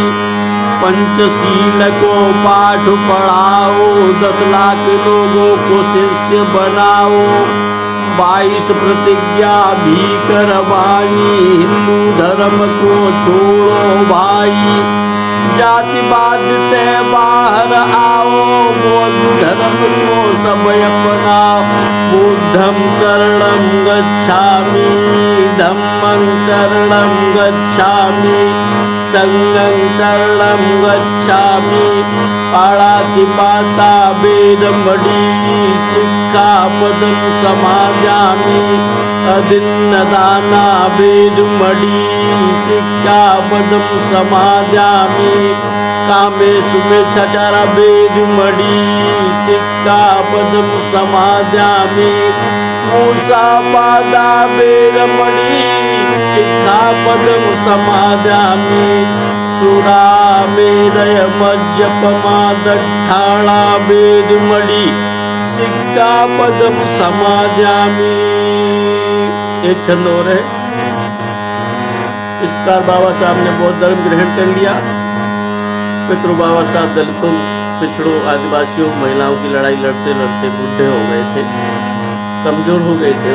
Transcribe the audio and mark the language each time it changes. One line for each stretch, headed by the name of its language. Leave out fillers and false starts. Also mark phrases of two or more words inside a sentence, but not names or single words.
Hindi: पंचशील को पाठ पढ़ाओ, 10 लाख लोगों को शिष्य बनाओ। 22 प्रतिज्ञा भी करवाई, हिंदू धर्म को छोड़ो भाई। जातिवाद से बाहर आओ, बौद्ध धर्म को सब अपनाओ।
Pali: बुद्धं शरणं गच्छामि, धम्मं शरणं गच्छामि, संघं शरणं गच्छामि। पाणातिपाता वेदमणि, सिक्खापदं समादयामि। अदिन्नदाना वेदमणि, सिक्खापदं समादयामि। कामेषु मिच्छाचारा वेदमणि, सिक्खापदं समादयामि। मूसावादा वेदमणि, सिक्खापदं समादयामि। सुरामेरय मज्जपमादट्ठाणा वेदमणि, सिक्खापदं समादयामि।
Hindi: एक छंद और है। इस प्रकार बाबा साहब ने बौद्ध धर्म ग्रहण कर लिया। पितृ बाबा साहब दलितों, पिछड़ों, आदिवासियों, महिलाओं की लड़ाई लड़ते लड़ते बूढ़े हो गए थे, कमजोर हो गए थे।